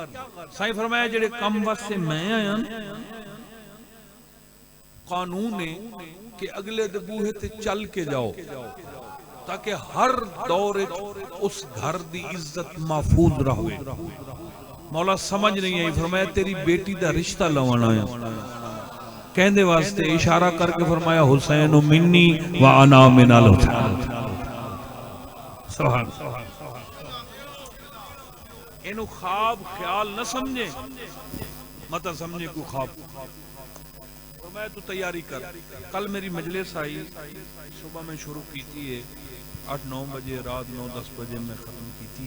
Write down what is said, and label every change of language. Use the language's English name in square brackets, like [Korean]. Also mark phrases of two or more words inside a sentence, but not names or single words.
[Punjabi] سائیں فرمایا جیہڑے کم واسطے میں آیا قانون ہے کہ اگلے دے بوہے تے چل کے جاؤ تاکہ ہر دور اس گھر دی عزت محفوظ رہے. مولا سمجھ نہیں آئی، فرمایا تیری بیٹی دا رشتہ لوانا ہے. کہندے واسطے اشارہ کرکے فرمایا [Arabic] حسين مني وأنا من الحسين. [Punjabi] اینوں خواب خیال نہ سمجھے، مت سمجھے کو خواب. [Urdu] تو میں تو تیاری کر، کل میری مجلس آئی، صبح میں شروع کی تھی 8-9 بجے، رات 9-10 بجے میں ختم کی تھی.